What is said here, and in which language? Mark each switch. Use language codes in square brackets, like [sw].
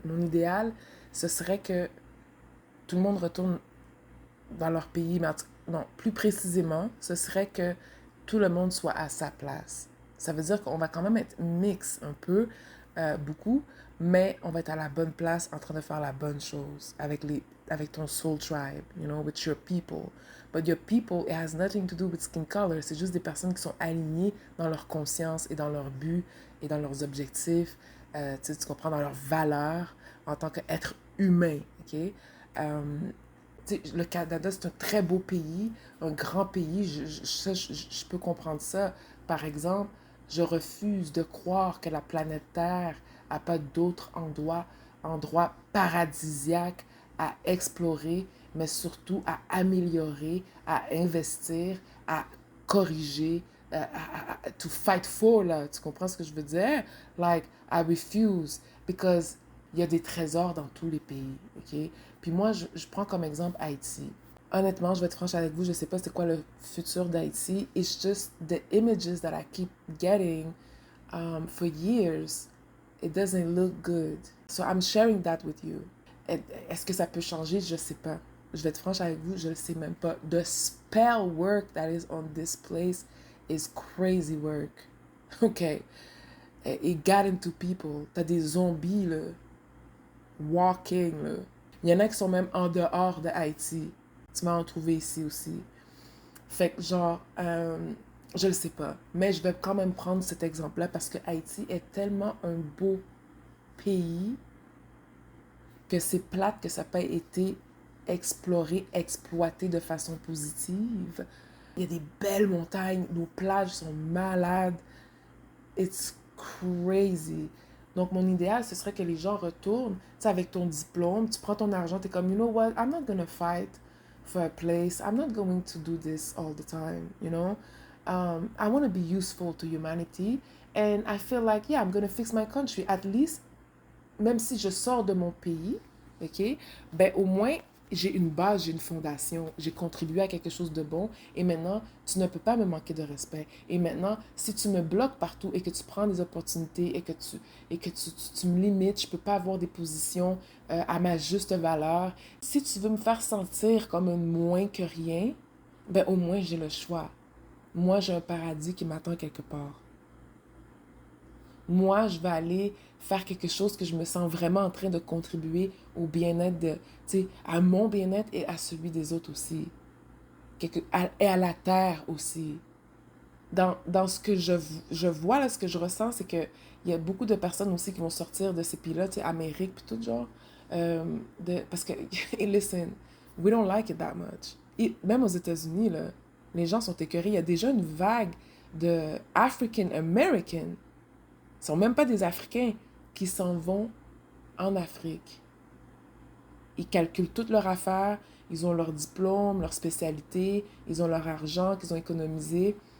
[fr] Mon idéal, ce serait que tout le monde retourne dans leur pays, mais non, plus précisément, ce serait que tout le monde soit à sa place. Ça veut dire qu'on va quand même être mix un peu, beaucoup, mais on va être à la bonne place en train de faire la bonne chose avec ton soul tribe, [en] you know, with your people. But your people, it has nothing to do with skin color. [fr] C'est juste des personnes qui sont alignées dans leur conscience et dans leurs buts et dans leurs objectifs, tu comprends, dans leurs valeurs en tant qu'être humain, ok? Le Canada, c'est un très beau pays, un grand pays. Je peux comprendre ça. Par exemple, je refuse de croire que la planète Terre n'a pas d'autres endroits paradisiaques à explorer, mais surtout à améliorer, à investir, à corriger, [en] to fight for, [fr] là. Tu comprends ce que je veux dire? [en] Like, I refuse, [fr] because il y a des trésors dans tous les pays, ok? Puis moi, je prends comme exemple Haïti. Honnêtement, je vais être franche avec vous, je sais pas c'est quoi le futur d'Haïti. [en] It's just the images that I keep getting for years. It doesn't look good. So I'm sharing that with you. [fr] Est-ce que ça peut changer? Je sais pas. Je vais être franche avec vous, je ne sais même pas. [en] The spell work that is on this place is crazy work. Okay. It got into people. [fr] T'as des zombies, là. [en] Walking, là. [fr] Il y en a qui sont même en dehors de Haïti. Tu m'as en trouvé ici aussi. Fait que genre, je le sais pas. Mais je vais quand même prendre cet exemple-là parce que Haïti est tellement un beau pays que c'est plate que ça n'a pas été exploré, exploité de façon positive. Il y a des belles montagnes, nos plages sont malades. [en] It's crazy. [fr] Donc, mon idéal, ce serait que les gens retournent, tu sais, avec ton diplôme, tu prends ton argent, tu es comme, [en] you know what, I'm not gonna fight for a place. I'm not going to do this all the time, you know? I want to be useful to humanity. And I feel like, yeah, I'm gonna fix my country. At least, [fr] même si je sors de mon pays, ok, ben au moins, j'ai une base, j'ai une fondation, j'ai contribué à quelque chose de bon et maintenant, tu ne peux pas me manquer de respect. Et maintenant, si tu me bloques partout et que tu prends des opportunités et que tu me limites, je ne peux pas avoir des positions à ma juste valeur. Si tu veux me faire sentir comme un moins que rien, ben au moins j'ai le choix. Moi, j'ai un paradis qui m'attend quelque part. Moi, je vais aller faire quelque chose que je me sens vraiment en train de contribuer au bien-être à mon bien-être et à celui des autres aussi. Et à la terre aussi. Dans ce que je vois, là, ce que je ressens, c'est qu'il y a beaucoup de personnes aussi qui vont sortir de ces pays-là, tu sais, Amérique, puis tout genre. Parce que, et [en] listen, we don't like it that much. [fr] Et même aux États-Unis, là, les gens sont écœurés. Il y a déjà une vague de African American, ne sont même pas des Africains qui s'en vont en Afrique. Ils calculent toutes leurs affaires, ils ont leur diplôme, leur spécialité, ils ont leur argent qu'ils ont économisé.